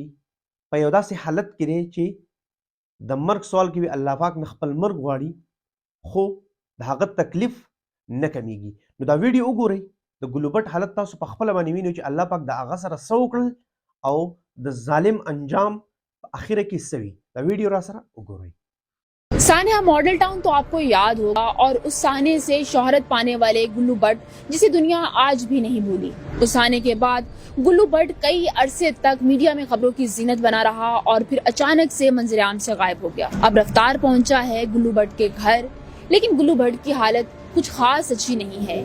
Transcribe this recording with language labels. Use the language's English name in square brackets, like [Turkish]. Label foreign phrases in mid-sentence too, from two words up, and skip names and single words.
[Pashto] په یو داسې حالت کې دی چې د مرګ سوال کوي، الله پاک نه خپل مرګ غواړي، خو د هغه تکلیف نه کمیږي. نو دا ویډیو وګورئ، د ګلوبټ حالت تاسو په خپله باندې وینئ چې الله پاک د هغه سره څه وکړل او د ظالم انجام آخر کی سوی. دا ویڈیو را سرا وګورئ. [Urdu] سانحہ ماڈل ٹاؤن تو آپ کو یاد ہوگا، اور اس سانحے سے شہرت پانے والے گلو بٹ جسے دنیا آج بھی نہیں بھولی. اس سانحے کے بعد گلو بٹ کئی عرصے تک میڈیا میں خبروں کی زینت بنا رہا اور پھر اچانک سے منظر عام سے غائب ہو گیا. اب رفتار پہنچا ہے گلو بٹ کے گھر، لیکن گلو بٹ کی حالت کچھ خاص اچھی نہیں ہے.